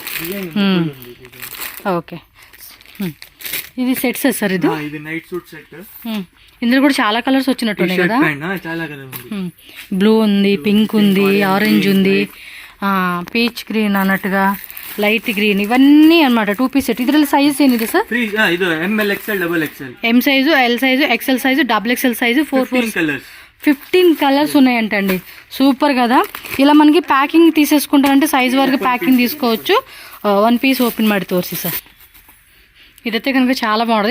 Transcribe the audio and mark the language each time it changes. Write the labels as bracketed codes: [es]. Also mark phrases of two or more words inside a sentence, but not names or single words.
[te] ఓకే, ఇది సెట్స్ సార్? ఇది [en] night suit set. [te] ఇందులో కూడా చాలా కలర్స్ వచ్చినట్టున్నాయి కదా. బ్లూ ఉంది, పింక్ ఉంది, ఆరెంజ్ ఉంది, [en] peach green [te] అన్నట్టుగా, [en] light green, [te] ఇవన్నీ అనమాట. [en] 2 piece set. [kn] ಇದರಲ್ಲಿ సైజ్ ಏನಿದೆ ಸರ್? [en] M size, L size, XL size, XXL size, 15 కలర్స్ ఉన్నాయంటండి. [te] సూపర్ కదా. ఇలా మనకి ప్యాకింగ్ తీసేసుకుంటారంటే సైజ్ వరకు ప్యాకింగ్ తీసుకోవచ్చు. 1 [en] piece open [te] ಮಾಡಿ తోర్సి సార్. ఇదైతే కనుక చాలా బాగుంటుంది.